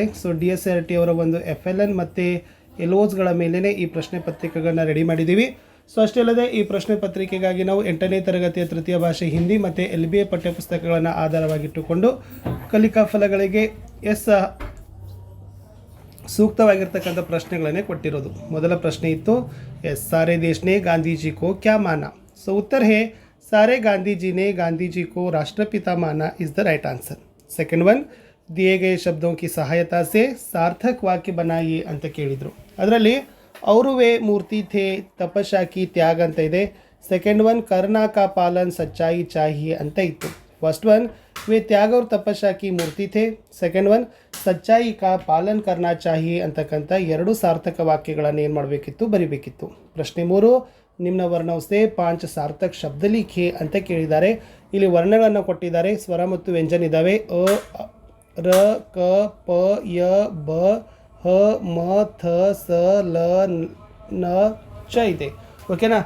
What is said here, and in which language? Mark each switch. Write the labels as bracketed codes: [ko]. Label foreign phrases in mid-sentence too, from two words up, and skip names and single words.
[kn] ಸೊ DSRT ಅವರ ಒಂದು FLN ಮತ್ತು LOSಗಳ ಮೇಲೇ ಈ ಪ್ರಶ್ನೆ ಪತ್ರಿಕೆಗಳನ್ನ ರೆಡಿ ಮಾಡಿದ್ದೀವಿ. ಸೊ ಅಷ್ಟೇ ಅಲ್ಲದೆ ಈ ಪ್ರಶ್ನೆ ಪತ್ರಿಕೆಗಾಗಿ ನಾವು 8ನೇ ತರಗತಿಯ ತೃತೀಯ ಭಾಷೆ ಹಿಂದಿ ಮತ್ತು LBA ಪಠ್ಯಪುಸ್ತಕಗಳನ್ನು ಆಧಾರವಾಗಿಟ್ಟುಕೊಂಡು ಕಲಿಕಾ ಫಲಗಳಿಗೆ ಸೂಕ್ತವಾಗಿರ್ತಕ್ಕಂಥ ಪ್ರಶ್ನೆಗಳನ್ನೇ ಕೊಟ್ಟಿರೋದು. ಮೊದಲ ಪ್ರಶ್ನೆ ಇತ್ತು [hi] सारे देश ने गांधी जी को क्या माना. सो उत्तर है सारे गांधी जी ने गांधी जी को राष्ट्रपिता माना [en] is the right answer. second one [hi] दिए गए शब्दों की सहायता से सार्थक वाक्य बनाइए [kn] ಅಂತ ಕೇಳಿದರು. ಅದರಲ್ಲಿ ಅವರು [hi] वे मूर्ति थे तपस्या की त्याग [kn] ಅಂತ ಇದೆ. [en] second one [hi] करना का पालन सच्चाई चाहिए [kn] ಅಂತ ಇತ್ತು. [en] first one [hi] वे त्याग और तपस्या की मूर्ति थे. [en] second one [hi] सच्चाई का पालन करना चाहिए [kn] ಅಂತಕ್ಕಂಥ ಎರಡು ಸಾರ್ಥಕ ವಾಕ್ಯಗಳನ್ನು ಏನು ಮಾಡಬೇಕಿತ್ತು, ಬರಿಬೇಕಿತ್ತು. [hi] ಪ್ರಶ್ನೆ 3 निम्न वर्णोंसे 5 सार्थक शब्द लिखे [kn] ಅಂತ ಕೇಳಿದ್ದಾರೆ. ಇಲ್ಲಿ ವರ್ಣಗಳನ್ನು ಕೊಟ್ಟಿದ್ದಾರೆ, ಸ್ವರ ಮತ್ತು ವ್ಯಂಜನ ಇದ್ದಾವೆ. ಅ ರ ಕ ಪ ಯ ಬ ಹ ಮ ಥ ಸ ಲ ನ ಚ ಇದೆ. ಓಕೆನಾ.